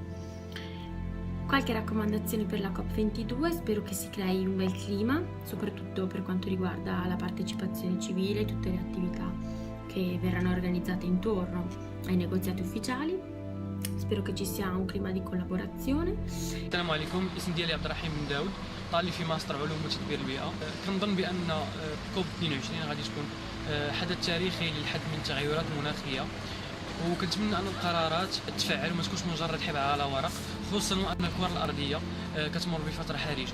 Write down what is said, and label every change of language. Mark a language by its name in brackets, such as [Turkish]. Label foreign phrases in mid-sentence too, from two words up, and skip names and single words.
[Italian] Qualche raccomandazione per la COP22, spero che si crei un bel clima, soprattutto per quanto riguarda la partecipazione civile e tutte le attività che verranno organizzate intorno ai negoziati ufficiali. Spero che ci sia un clima di collaborazione. [Arabic] السلام عليكم، اسم ديالي عبد الرحيم بن داود، طالب في ماستر علوم وتدبير البيئة. كنظن بأن كوب 22 غادي تكون حدث تاريخي للحد من التغيرات المناخية، وكنتمنى أن القرارات تفعل وما تكونش مجرد حبر على ورق، خصوصا وأن الكرة الأرضية كتمر بفترة حرجة.